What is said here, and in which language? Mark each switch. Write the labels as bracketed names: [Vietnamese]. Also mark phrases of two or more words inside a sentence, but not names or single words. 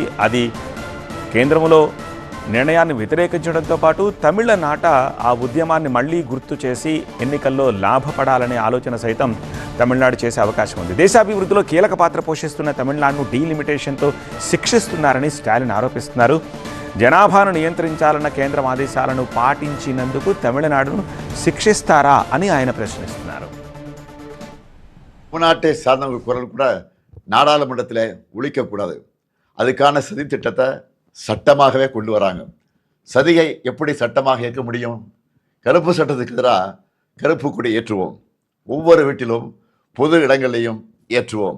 [Telugu] అది కేంద్రంలో నిర్ణయాన్ని వ్యతిరేకించడంతో పాటు తమిళనాట ఆ ఉద్యమాన్ని మళ్లీ గుర్తు చేసి ఎన్నికల్లో లాభపడాలనే ఆలోచన సైతం తమిళనాడు చేసే అవకాశం ఉంది. దేశాభివృద్ధిలో కీలక పాత్ర పోషిస్తున్న తమిళనాడును డీలిమిటేషన్తో శిక్షిస్తున్నారని స్టాలిన్ ఆరోపిస్తున్నారు. జనాభాను నియంత్రించాలన్న కేంద్రం ఆదేశాలను పాటించినందుకు తమిళనాడును శిక్షిస్తారా అని ఆయన ప్రశ్నిస్తున్నారు. [Tamil] தமிழ்நாட்டை சார்ந்தவங்க குரல் கூட நாடாளுமன்றத்தில் ஒழிக்கக்கூடாது. அதுக்கான சதி திட்டத்தை சட்டமாகவே கொண்டு வராங்க. சதியை எப்படி சட்டமாக இயக்க முடியும்? கருப்பு சட்டத்துக்கு எதிராக கருப்பு கொடி ஏற்றுவோம், ஒவ்வொரு வீட்டிலும் பொது இடங்களையும் ஏற்றுவோம்.